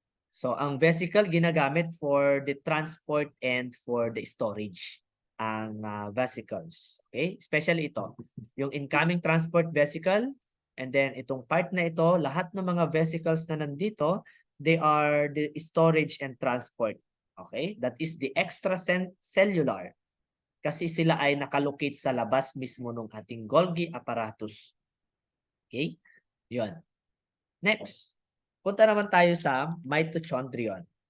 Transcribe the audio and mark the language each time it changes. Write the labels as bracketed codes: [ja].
[en] So ang vesicle [tl] ginagamit [en] for the transport and for the storage ang vesicles. Okay? Especially ito, yung incoming transport vesicle and then itong part na ito, [tl] lahat ng mga vesicles na nandito, [en] they are the storage and transport. Okay? That is the extracellular. [tl] Kasi sila ay nakalocate sa labas mismo ng ating Golgi apparatus. [en] Okay? Yun. [tl] Next, punta naman tayo sa mitochondrion.